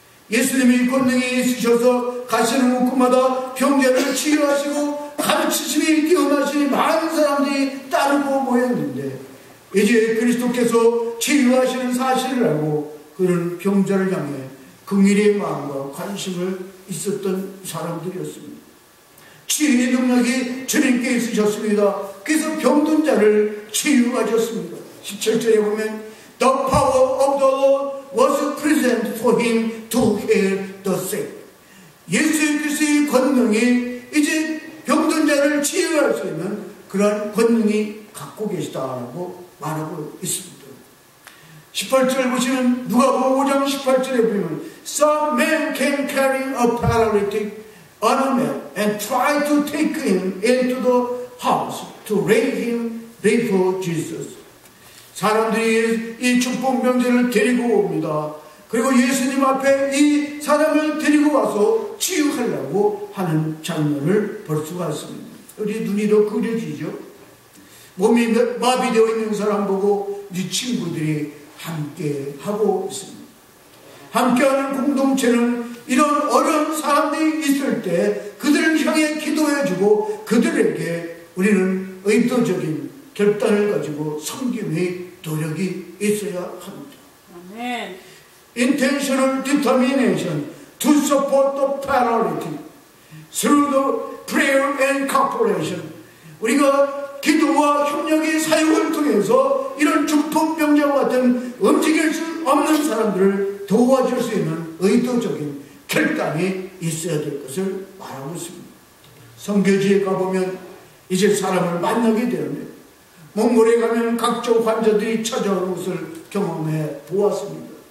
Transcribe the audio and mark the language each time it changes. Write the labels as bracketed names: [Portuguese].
[Korean] 예수님이 권능이 있으셔서 가시는 곳마다 병자를 치유하시고 가르치심이 뛰어나신 많은 사람들이 따르고 모였는데 이제 그리스도께서 치유하시는 사실을 알고 그런 병자를 향해 긍휼의 마음과 관심을 있었던 사람들이었습니다. 치유의 능력이 주님께 있으셨습니다. 그래서 병든 자를 치유하셨습니다. 17절에 보면 [English] The power of the Lord was present for him to heal the sick. [Korean] 예수 그리스도의 권능이 이제 병든 자를 치유할 수 있는 그러한 권능이 갖고 계시다라고 말하고 있습니다. 18절 보시면 누가복음 5장 18절에 보면 [English] Some men can carry a paralytic on a mat and try to take him into the house to raise him before Jesus. [Korean] 사람들이 이 중풍병자를 데리고 옵니다. 그리고 예수님 앞에 이 사람을 데리고 와서 치유하려고 하는 장면을 볼 수가 있습니다. 우리 눈이 더 그려지죠. 몸이 마비되어 있는 사람 보고 이 친구들이 함께 하고 있습니다. 함께하는 공동체는 이런 어려운 사람들이 있을 때 그들을 향해 기도해주고 그들에게 우리는 의도적인 결단을 가지고 섬김의 노력이 있어야 합니다. 아멘. [English] Intentional determination to support the paralytic through the prayer and cooperation. [Korean] 우리가 기도와 협력의 사용을 통해서 이런 중풍병자와 같은 움직일 수 없는 사람들을 도와줄 수 있는 의도적인 결단이 있어야 될 것을 말하고 있습니다. 선교지에 가보면 이제 사람을 만나게 되는데 몽골에 가면 각종 환자들이 찾아오는 것을 경험해 보았습니다.